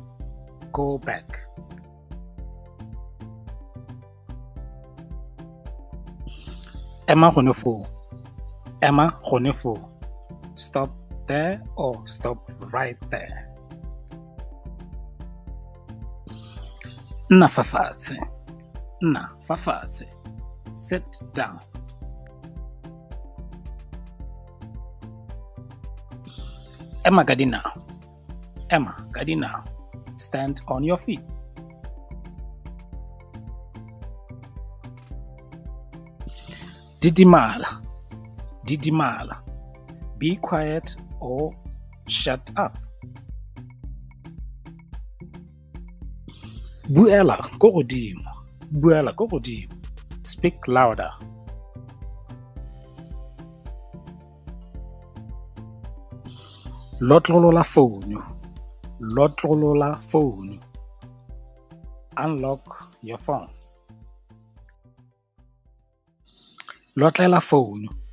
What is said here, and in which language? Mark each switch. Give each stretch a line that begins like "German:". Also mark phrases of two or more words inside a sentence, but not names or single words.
English: Go back.
Tswana: Emma gone foo.
English: Stop there or stop right there.
Tswana: Nna fa fatshe.
English: Sit down.
Tswana: Emma ka dinao.
English: Stand on your feet. Didimala. Be quiet or shut up.
Tswana: Buela ko godimo.
English: Speak louder.
Tswana: Lotlolola phone.
English: Unlock your phone.
Tswana: Lotlela phone.